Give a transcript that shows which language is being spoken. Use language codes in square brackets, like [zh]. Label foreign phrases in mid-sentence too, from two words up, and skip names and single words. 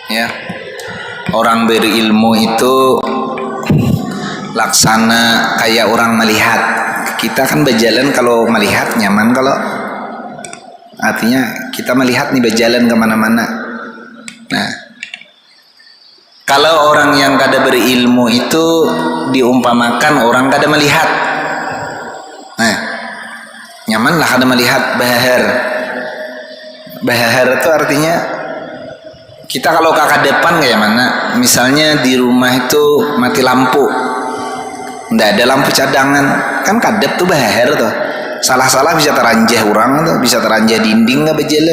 [bjn] Orang berilmu itu laksana kayak orang melihat. Kita kan berjalan kalau melihat nyaman, kalau artinya kita melihat nih berjalan kemana-mana. Nah, kalau orang yang kada berilmu itu diumpamakan orang kada melihat. Nah, nyaman lah kada melihat. Bahar itu artinya kita kalau ke depan kayak mana, misalnya di rumah itu mati lampu, nggak ada lampu cadangan, kan kadep tuh bahar tuh, salah-salah bisa teranjah orang tuh, bisa teranjah dinding nggak berjalan.